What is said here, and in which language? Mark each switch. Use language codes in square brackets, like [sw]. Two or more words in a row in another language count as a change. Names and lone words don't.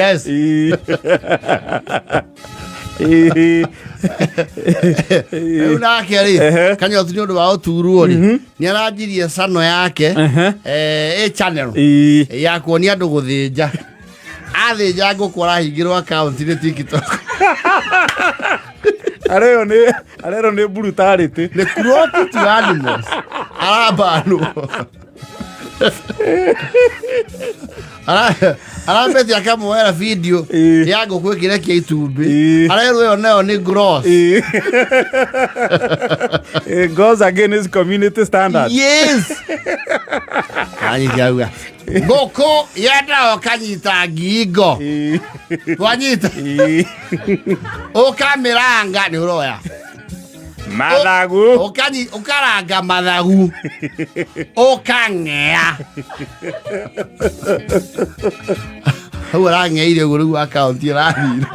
[ki] yes rĩu nake rĩ Kanyotu nĩ ũndũ wa ũturwo rĩ nĩ aranjirie cano yake channel ya kuonia andũ gũthĩnja athĩnja ngũkũ arahingĩrwo account nĩ TikTok arero nĩ brutality nĩ [en] cruelty to animals [ki] arabanwo arambeti akamwoera video ya ngũkũ ĩkĩrekia itumbĩ arerwo ĩyo nayo nĩ gross [en] goes against community standards [ki] yes anyitauga ngũkũ yendaga ũkanyita ngingo wanyita ũkamĩranga nĩ ũroya mathagu ũkaranga mathagu ũkang'ea hau arang'eire ũguo rĩu account ĩrathira